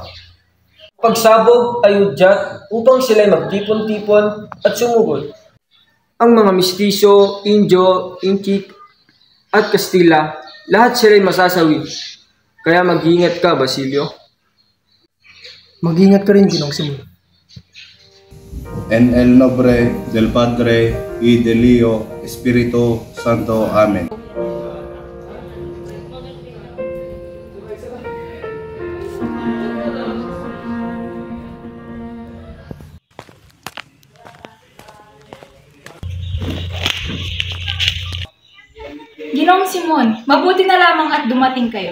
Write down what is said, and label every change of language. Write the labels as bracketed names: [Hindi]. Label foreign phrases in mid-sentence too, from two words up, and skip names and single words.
[Filipino] Pagsabog ay udyat upang sila'y magtipon-tipon at sumugod. Ang mga mistiso, Indio, Inchik at Kastila, lahat sila'y masasawi. Kaya mag-iingat ka, Basilio. Mag-ingat ka rin, Ginong Simon. [Spanish] En el nombre del Padre y del Hijo Espíritu Santo. [Filipino] Amen. Ginoong Simon, mabuti na lamang at dumating kayo.